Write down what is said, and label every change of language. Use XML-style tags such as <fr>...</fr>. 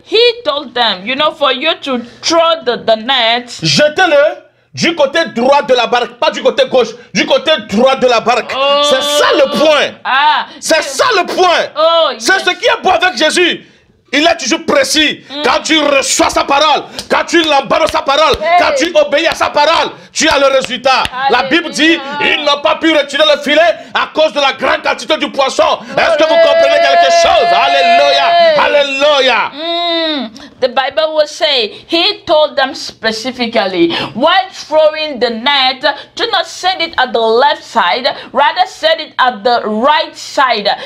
<en>he told them, you know, for you to throw the net,</en> <fr>jetez-le du côté droit de la barque, pas du côté gauche, du côté droit de la barque. C'est ça le point. C'est ça le point. C'est ce qui est beau avec Jésus. Il est toujours précis. Quand tu reçois sa parole, quand tu l'embarques sa parole, quand tu obéis à sa parole, tu as le résultat. La Bible dit, ils n'ont pas pu retirer le filet à cause de la grande quantité du poisson. Est-ce que vous comprenez quelque chose? Alléluia. Alléluia.</fr> <en>The Bible will say, he told them specifically, while throwing the net, do not send it at the left side, rather send it at the right side.</en>